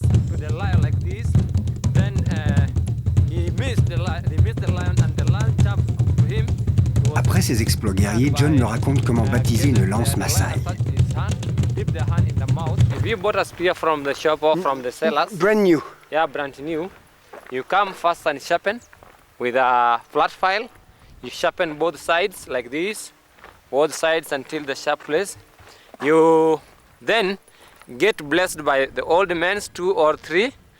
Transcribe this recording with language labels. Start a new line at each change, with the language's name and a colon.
English: To the lion like this, then he missed the lion, and the lion jumped to him.
French: Après ces exploits guerriers, John nous raconte comment baptiser une lance Maasai.
English: If you bought a spear from the shop or from the sellers, Brand new. yeah, brand new, you come first and sharpen with a flat file. You sharpen both sides like this, both sides until the sharp place. You then get blessed by the old men, 2 or 3.